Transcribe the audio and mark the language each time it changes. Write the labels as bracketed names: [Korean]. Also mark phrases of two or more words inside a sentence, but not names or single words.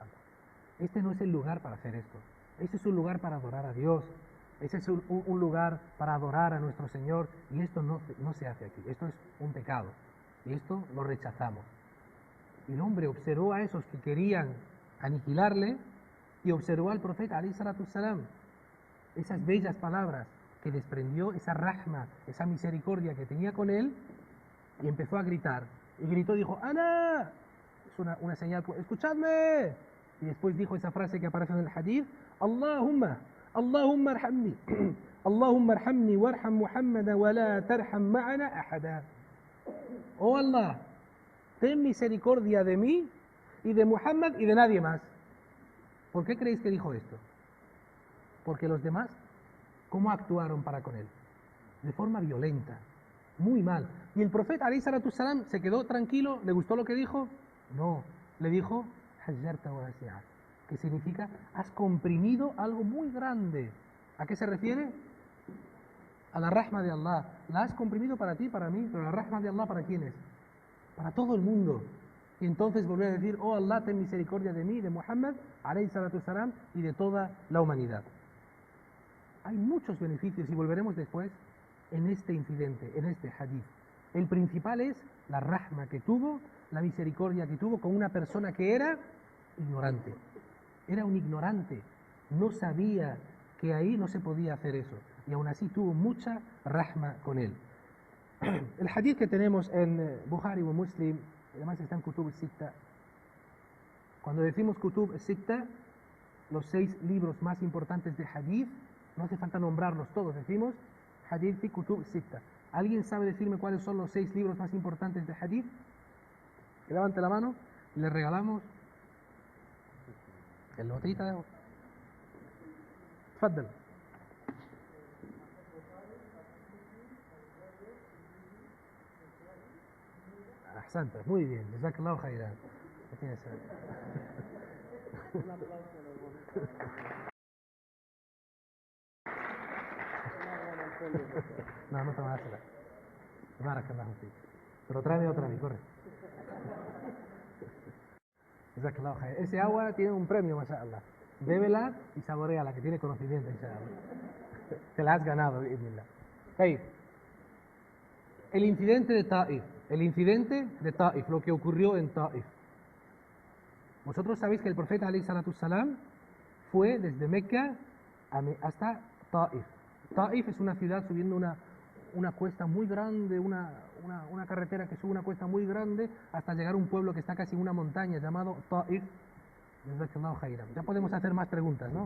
[Spanish] Este no es el lugar para hacer esto. Este es un lugar para adorar a Dios. Este es un lugar para adorar a nuestro Señor, y esto no se hace aquí. Esto es un pecado y esto lo rechazamos. Y el hombre observó a esos que querían aniquilarle y observó al profeta [Arabic] عليه الصلاة السلام, [Spanish] esas bellas palabras que desprendió, esa rahma, esa misericordia que tenía con él, y empezó a gritar. Y gritó, dijo: ¡Ana! Es una señal, ¡escuchadme! Y después dijo esa frase que aparece en el hadith: [Arabic] اللهم ارحمني اللهم ارحمني وارحم محمدا ولا ترحم معنا أحدا. [Spanish] Oh Allah, ten misericordia de mí y de Muhammad y de nadie más. ¿Por qué creéis que dijo esto? Porque los demás, ¿cómo actuaron para con él? De forma violenta, muy mal. ¿Y el profeta [Arabic] عليه الصلاة السلام [Spanish] se quedó tranquilo? ¿Le gustó lo que dijo? No, le dijo: [Arabic] حجرت واسعا, [Spanish] que significa: has comprimido algo muy grande. ¿A qué se refiere? A la rahma de Allah. La has comprimido para ti, para mí, pero la rahma de Allah, ¿para quién es? Para todo el mundo. Y entonces volvió a decir: oh Allah, ten misericordia de mí, de Muhammad [Arabic] عليه الصلاة السلام, [Spanish] y de toda la humanidad. Hay muchos beneficios, y volveremos después en este incidente, en este hadith. El principal es la rahma que tuvo, la misericordia que tuvo con una persona que era ignorante. Era un ignorante, no sabía que ahí no se podía hacer eso, y aún así tuvo mucha rahma con él. El hadith que tenemos en Bukhari o Muslim, además está en Kutub al-Sitta. Cuando decimos Kutub al-Sitta, los 6 libros más importantes de hadith, no hace falta nombrarlos todos, decimos [Arabic] حديث في الكتب الستة. [Spanish] ¿Alguien sabe decirme cuáles son los 6 libros más importantes de hadith? Que levante la mano y le regalamos el botellita de agua. [Arabic] تفضل. أحسنت, [Spanish] muy bien, [Arabic] جزاك الله خيرا. [Spanish] No te vas a hacer. [Arabic] بارك الله فيك. [Spanish] Pero tráeme otra vez, corre. [Arabic] جزاك الله خيرا. [Spanish] Ese agua tiene un premio, mashallah. Bébela y saboreala, que tiene conocimiento, inshallah. Te la has ganado, bismillah. Hey, el incidente de Taif, lo que ocurrió en Taif. Vosotros sabéis que el profeta [Arabic] عليه الصلاة السلام [Spanish] fue desde Mecca hasta Taif. Taif es una ciudad subiendo una cuesta muy grande, una carretera que sube una cuesta muy grande hasta llegar a un pueblo que está casi en una montaña llamado Ta'if. Ya podemos hacer más preguntas, ¿no?